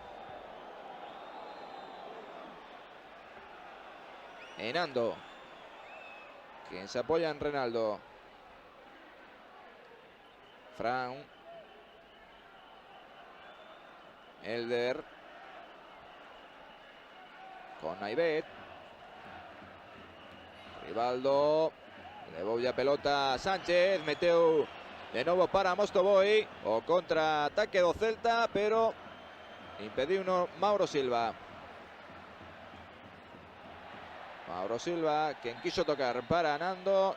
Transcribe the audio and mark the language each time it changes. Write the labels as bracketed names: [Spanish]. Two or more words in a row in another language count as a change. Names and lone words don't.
[Spanish] Nando, quien se apoya en Renaldo. Fran. Elder. Con Naivet. Rivaldo. [Galician] Devolve a pelota Sánchez. Meteu de novo para Mostovoy. O contraataque do Celta, pero impediu no Mauro Silva. [Spanish] Mauro Silva, quien quiso tocar para Nando.